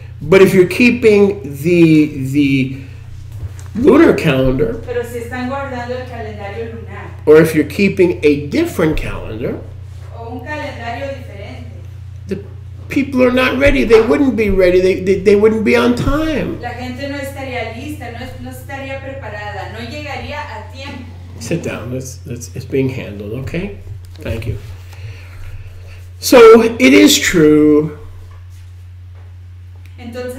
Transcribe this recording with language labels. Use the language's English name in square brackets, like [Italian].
[English] But if you're keeping the lunar calendar, [Spanish] Pero si están guardando el calendario lunar [English] or if you're keeping a different calendar, [Spanish] o un calendario diferente, [English] the people are not ready. They wouldn't be ready. They wouldn't be on time. [Spanish] la gente no estaría lista, no estaría preparada, no llegaría a tiempo. [English] Sit down. It's being handled, okay? Thank you. So it is true. [Spanish] Entonces